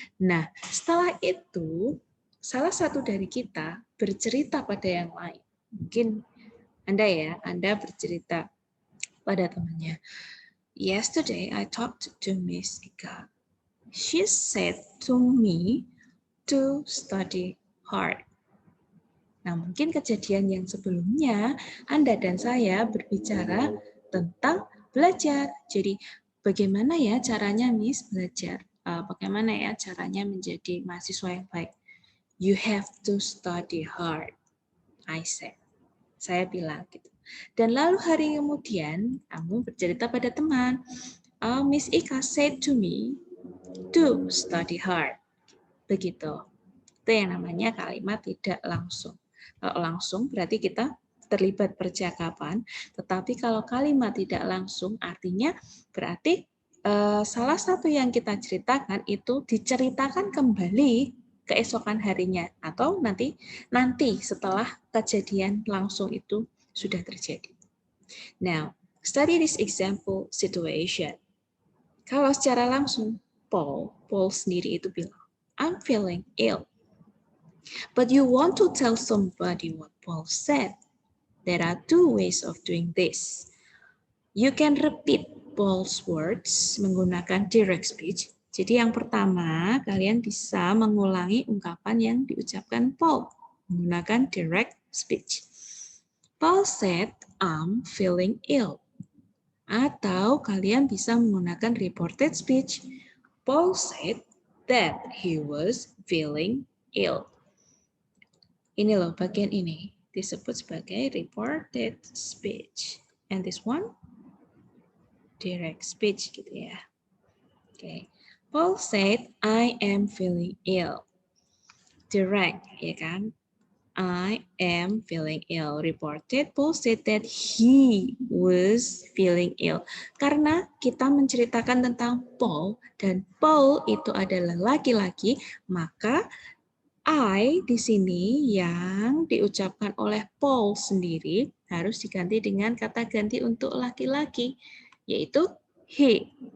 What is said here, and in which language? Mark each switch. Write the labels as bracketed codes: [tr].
[id] Nah, setelah itu salah satu dari kita bercerita pada yang lain. Mungkin Anda bercerita pada temannya. [en] Yesterday I talked to Miss Ika. She said to me to study hard. [id] Nah, mungkin kejadian yang sebelumnya Anda dan saya berbicara tentang belajar. Jadi, bagaimana ya caranya Miss belajar? Bagaimana ya caranya menjadi mahasiswa yang baik? [en] You have to study hard. I said. [id] Saya bilang gitu. Dan lalu hari kemudian kamu bercerita pada teman. [en] Miss Ika said to me to study hard. [id] Begitu. Itu yang namanya kalimat tidak langsung. Kalau langsung berarti kita terlibat percakapan, tetapi kalau kalimat tidak langsung artinya berarti salah satu yang kita ceritakan itu diceritakan kembali keesokan harinya atau nanti setelah kejadian langsung itu sudah terjadi. [en] Now, study this example situation. [id] Kalau secara langsung, Paul sendiri itu bilang, [en] I'm feeling ill. But you want to tell somebody what Paul said. There are two ways of doing this. You can repeat Paul's words menggunakan direct speech. [id] Jadi yang pertama, kalian bisa mengulangi ungkapan yang diucapkan Paul menggunakan direct speech. [en] Paul said, I'm feeling ill. [id] Atau kalian bisa menggunakan [en] reported speech. Paul said that he was feeling ill. [id] Ini loh, bagian ini disebut sebagai reported speech. [en] And this one, direct speech [id] gitu ya. [en] Okay. Paul said, I am feeling ill. Direct, [id] ya kan? [en] I am feeling ill. Reported, Paul said that he was feeling ill. [id] Karena kita menceritakan tentang Paul, dan Paul itu adalah laki-laki, maka I di sini yang diucapkan oleh Paul sendiri harus diganti dengan kata ganti untuk laki-laki, yaitu he.